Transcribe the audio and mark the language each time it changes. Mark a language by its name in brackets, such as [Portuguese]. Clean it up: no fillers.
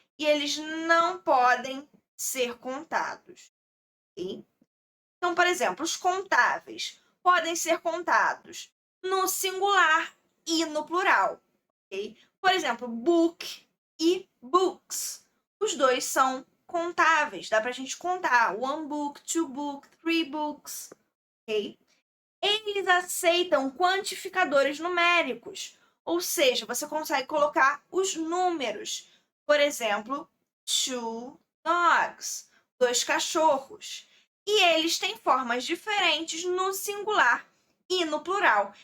[Portuguese] E eles não podem ser contados, ok? Então, por exemplo, os contáveis podem ser contados no singular e no plural, ok? Por exemplo, book e books. Os dois são contáveis, dá pra gente contar. [English] One book, two book, three books, ok? [Portuguese] Eles aceitam quantificadores numéricos, ou seja, você consegue colocar os números. Por exemplo, [English] two dogs, [Portuguese] dois cachorros. E eles têm formas diferentes no singular e no plural.